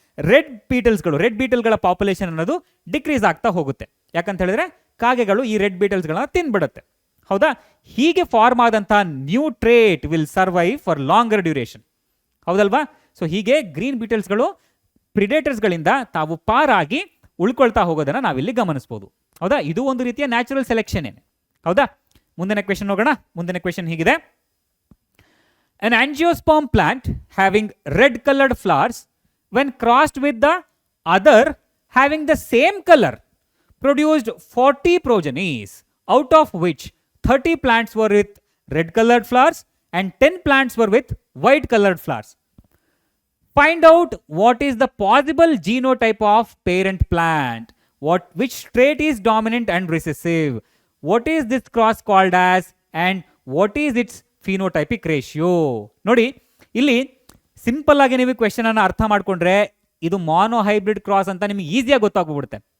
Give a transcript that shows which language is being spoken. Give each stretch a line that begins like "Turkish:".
Kannada: Red ಬೀಟಲ್ಗಳ population ಅನ್ನೋದು decrease ಆಗ್ತಾ ಹೋಗುತ್ತೆ. ಯಾಕಂತ ಹೇಳಿದ್ರೆ ಕಾಗೆಗಳು ಈ ರೆಡ್ ಬೀಟಲ್ಸ್ಗಳನ್ನ ತಿನ್ಬಿಡುತ್ತೆ, ಹೌದಾ? ಹೀಗೆ ಫಾರ್ಮ್ ಆದಂತಹ
English: New trait will survive for longer duration.
Kannada: ಹೌದಲ್ವಾ? ಸೊ ಹೀಗೆ ಗ್ರೀನ್ ಬೀಟಲ್ಸ್ಗಳು ಪ್ರಿಡೇಟರ್ಸ್ಗಳಿಂದ ತಾವು ಪಾರಾಗಿ ಉಳ್ಕೊಳ್ತಾ ಹೋಗೋದನ್ನ ನಾವಿಲ್ಲಿ ಗಮನಿಸಬಹುದು. ಹೌದಾ? ಇದು ಒಂದು ರೀತಿಯ ನ್ಯಾಚುರಲ್ ಸೆಲೆಕ್ಷನ್ ಏನೆ. ಹೌದಾ? ಮುಂದಿನ ಕ್ವೆಶನ್ ಹೋಗೋಣ. ಮುಂದಿನ ಕ್ವೆಶನ್ ಹೀಗಿದೆ:
English: An angiosperm plant having red colored flowers, when crossed with the other having the same color, produced 40 progenies, out of which 30 plants were with red colored flowers and 10 plants were with white colored flowers. Find out what is the possible genotype of parent plant. Which trait is dominant and recessive? What is this cross called as, and what is its phenotypic ratio?
Kannada: ನೋಡಿ, ಇಲ್ಲಿ simple ಆಗಿ ನೀವು question ಅನ್ನು ಅರ್ಥ ಮಾಡ್ಕೊಂಡ್ರೆ ಇದು ಮಾನೋ hybrid cross ಅಂತ ನಿಮಗೆ ಈಸಿಯಾಗಿ ಗೊತ್ತಾಗ್ಬಿಡುತ್ತೆ.